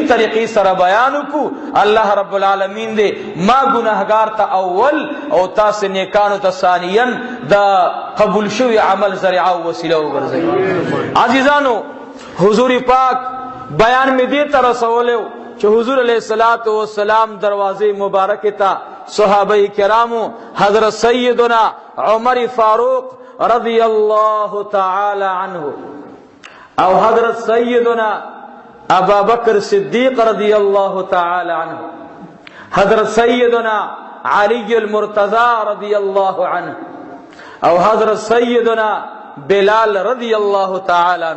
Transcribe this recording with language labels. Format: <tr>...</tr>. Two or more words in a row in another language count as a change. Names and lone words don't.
<ps>طریقې سره بیان وکړو</ps> <ar>الله رب العالمین</ar> <ps>دې ما ګناهګار ته اول او تاسو نیکانو ته ثانیا د قبول شوی عمل ذریعہ او وسیله وګرځي عزیزانو حضور پاک بیان می دې تر رسولیو چې حضور</ps> <ar>علیہ الصلوۃ والسلام</ar> <ps>دروازه مبارکه تا صحابه کرامو حضرت سیدنا عمر فاروق</ps> <ar>رضی اللہ تعالی عنہ</ar> <ps>او حضرت سیدنا ابا بکر صدیق</ps> <ar>رضی اللہ تعالی عنہ،</ar> <ps>حضرت سیدنا علی المرتضی</ps> <ar>رضی اللہ عنہ</ar> <ps>او حضرت سیدنا بلال</ps> <ar>رضی اللہ تعالی عنہ.</ar>